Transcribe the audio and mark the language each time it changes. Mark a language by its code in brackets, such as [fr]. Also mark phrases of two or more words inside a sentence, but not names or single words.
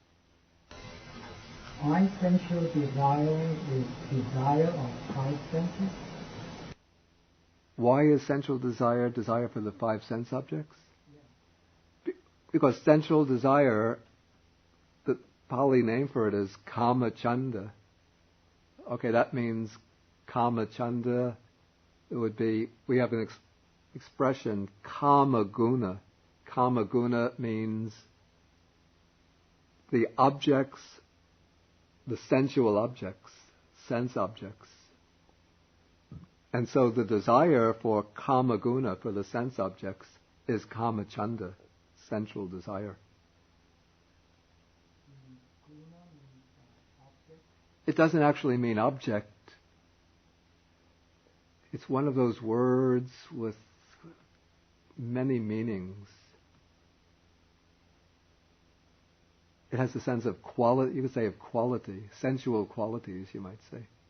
[en] My sensual desire is desire of five senses. Why is sensual desire desire for the five sense objects? Because sensual desire, the Pali name for it is [pi] kama chanda. [en] Okay, that means [pi] kama chanda. [en] It would be, we have an expression, [pi] kama guna. Kama guna [en] means the objects, the sensual objects, sense objects. And so the desire for [pi] kama guna, [en] for the sense objects, is [pi] kama chanda, [en] sensual desire. It doesn't actually mean object. It's one of those words with many meanings. It has a sense of quality, you could say of quality, sensual qualities, you might say.